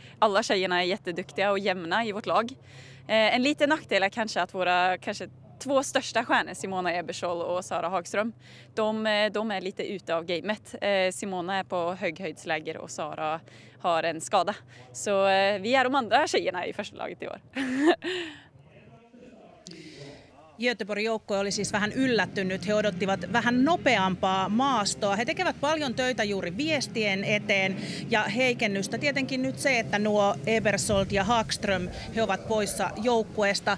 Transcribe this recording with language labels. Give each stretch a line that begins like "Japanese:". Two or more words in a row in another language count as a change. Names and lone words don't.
Swedish: Alla tjejerna är jätteduktiga och jämna i vårt lag. En liten nackdel är kanske att våra 2 största stjärnor, Simona Ebersold och Sara Hagström, de är lite ute av gamet. Simona är på höghöjdsläger och Sara har en skada. Så vi är de andra tjejerna i första laget i år.
Finnish: Göteborgin joukkue oli siis vähän yllättynyt. He odottivat vähän nopeampaa maastoa. He tekevät paljon töitä juuri viestien eteen ja heikennystä. Tietenkin nyt se, että nuo Ebersold ja Hagström, he ovat poissa joukkueesta.